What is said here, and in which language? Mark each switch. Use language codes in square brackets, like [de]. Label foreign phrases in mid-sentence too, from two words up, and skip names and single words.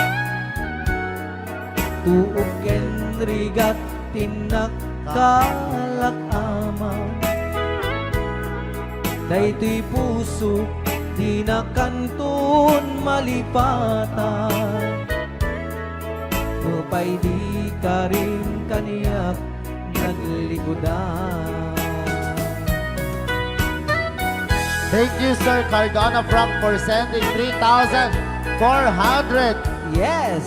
[ilo] Tuog ken rigat tinakkalak amaw. Daytoy puso di na kanton malipatan. Nupay di ka rin kaniyak naglikodan. [en] Thank you, Sir Cardona Frank, for sending 3,400 Yes!